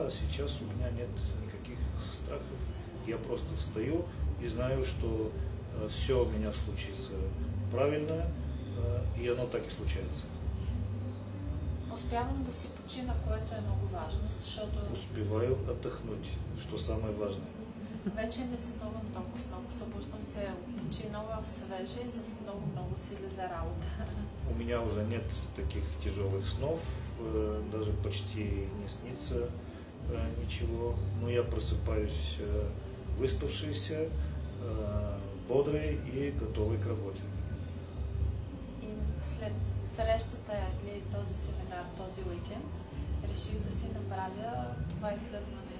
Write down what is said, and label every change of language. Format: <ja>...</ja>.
<ru>А сейчас у меня нет никаких страхов. Я просто встаю и знаю, что все у меня случится правильно, и оно так и случается.</ru> <bg>Успявам да си почина, което е много важно, защото...</bg> <ru>Успеваю отдохнуть, что самое важное.</ru> <bg>Вече не сънувам толкова много, събуждам се починала, свежа и с много сили за работа.</bg> <ru>У меня уже нет таких тяжелых снов, даже почти не снится ничего, но я просыпаюсь выспавшийся, бодрый и готовый к работе.</ru> <bg>И след срещата или този семинар, този уикенд, реших да си направя това изследване.</bg>